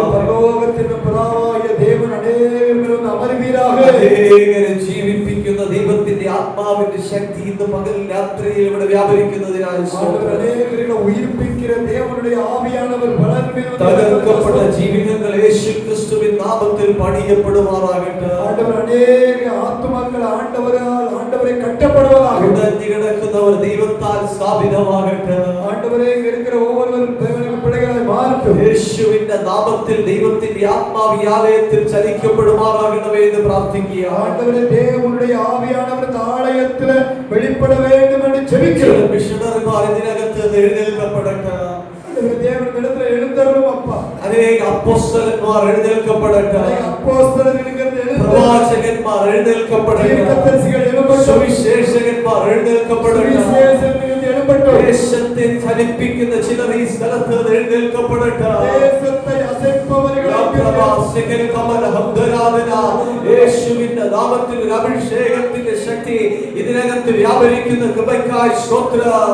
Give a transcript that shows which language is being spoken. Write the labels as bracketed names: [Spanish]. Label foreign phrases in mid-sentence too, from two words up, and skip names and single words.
[Malayalam] അനേകരെ ജീവിപ്പിക്കുന്ന ദൈവത്തിന്റെ ആത്മാവിന്റെ ശക്തി ഇന്ന് പകൽ രാത്രിയിൽ ഇവിടെ വ്യാപരിക്കുന്നതിനായി തകർക്കപ്പെട്ട ജീവിതങ്ങൾ യേശു ക്രിസ്തുവിൻ നാമത്തിൽ പണിയപ്പെടുമാറാകട്ടെ. [Tamil] ஆண்டவரை கட்டப்படுவதாக [Malayalam] ഉടഞ്ഞു കിടക്കുന്നവർ ദൈവത്താൽ സ്ഥാപിതമാകട്ടെ. [Tamil] ஒவ்வொருவரும் பிள்ளைகளாய் மாறட்டும். [Malayalam] യേശുവിന്റെ നാമത്തിൽ ദൈവത്തിന്റെ ആത്മാവ് ഈ ആലയത്തിൽ ചലിക്കപ്പെടുമാറാകണമേ എന്ന് പ്രാർത്ഥിക്കുക. [Tamil] ஆண்டவரே தேவனுடைய ஆவியானவர் இந்த ஆலயத்தில் வெளிப்பட வேண்டும் என்று ஜெபிக்கிறோம். [Malayalam] മിഷണറിമാർ ഇതിനകത്ത് എഴുന്നേൽക്കപ്പെടട്ടെ. [Tamil] தேவனிடத்தில் எழுந்தருளும் அப்பா. [Malayalam] അനേക അപ്പോസ്തലന്മാർ എഴുന്നേൽക്കപ്പെടട്ടെ. പ്രവാചകന്മാർ എഴുന്നേൽക്കപ്പെടട്ടെ. സുവിശേഷകന്മാർ എഴുന്നേൽക്കപ്പെടട്ടെ. ദേശത്തെ ചലിപ്പിക്കുന്ന ചിലർ ഈ സ്ഥലത്ത് എഴുന്നേൽക്കപ്പെടട്ടെ. യേശുവിന്റെ നാമത്തിൽ ഒരു അഭിഷേകത്തിന്റെ ശക്തി ഇതിനകത്ത് വ്യാപരിക്കുന്ന കൃപയ്ക്കായി സ്തോത്രം.